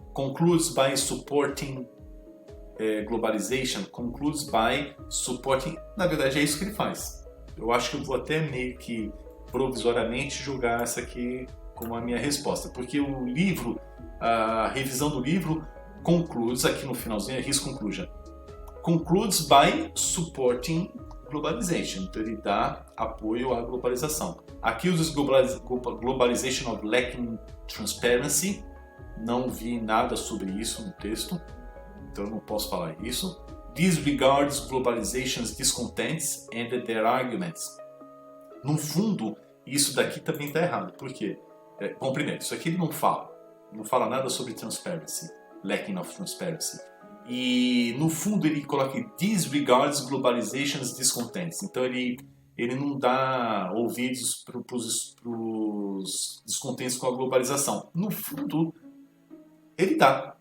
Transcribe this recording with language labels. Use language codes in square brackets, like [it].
[en] Concludes by supporting globalization. Concludes by supporting... [pt] Na verdade, é isso que ele faz. Eu acho que eu vou até meio que provisoriamente julgar essa aqui como a minha resposta. Porque o livro, a revisão do livro, concludes, aqui no finalzinho, é [en] his conclusion. Concludes by supporting globalization. [pt] Então ele dá apoio à globalização. Aqui usa [en] globalization of lacking transparency. [pt] Não vi nada sobre isso no texto, então eu não posso falar isso. [en] Disregards globalization's discontents and their arguments. [pt] No fundo, isso daqui também está errado. Por quê? Bom, primeiro, isso aqui ele não fala nada sobre transparency, [en] lacking of transparency. [pt] E no fundo ele coloca [en] disregards globalization's discontents. [pt] Então ele não dá ouvidos para os descontentes com a globalização. No fundo, ele dá.